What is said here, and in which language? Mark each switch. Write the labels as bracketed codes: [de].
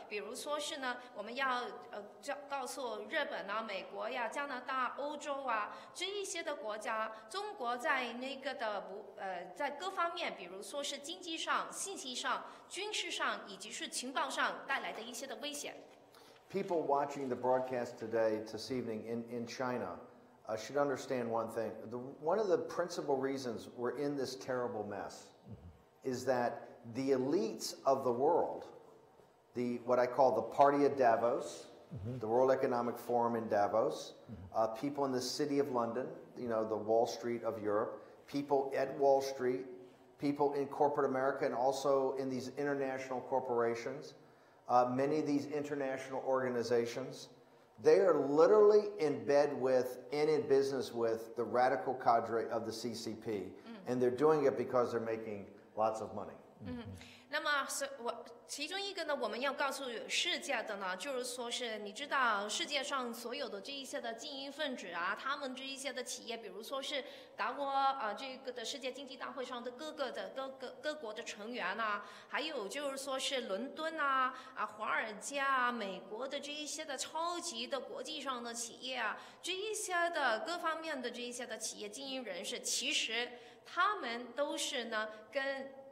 [zh] 比如说是呢，我们要告诉日本啊、美国呀、加拿大、欧洲啊这一些的国家，中国在那个的在各方面，比如说是经济上、信息上、军事上以及是情报上带来的一些的威胁。 [en] People watching the broadcast today, this evening in China, should understand one thing. One of the principal reasons we're in this terrible mess is that the elites of the world, what I call the Party of Davos, the World Economic Forum in Davos, people in the City of London, the Wall Street of Europe, people at Wall Street, people in corporate America and also in these international corporations, many of these international organizations, They are literally in bed with and in business with the radical cadre of the CCP, and they're doing it because they're making lots of money. [zh] 那么其中一个呢，我们要告诉世界的呢，就是说是你知道世界上所有的这一些的精英分子啊，他们这一些的企业，比如说是达沃这个的世界经济大会上的各国的成员啊，还有就是说是伦敦啊华尔街啊，美国的这一些的超级的国际上的企业啊，这一些的各方面的这一些的企业经营人士，其实他们都是呢跟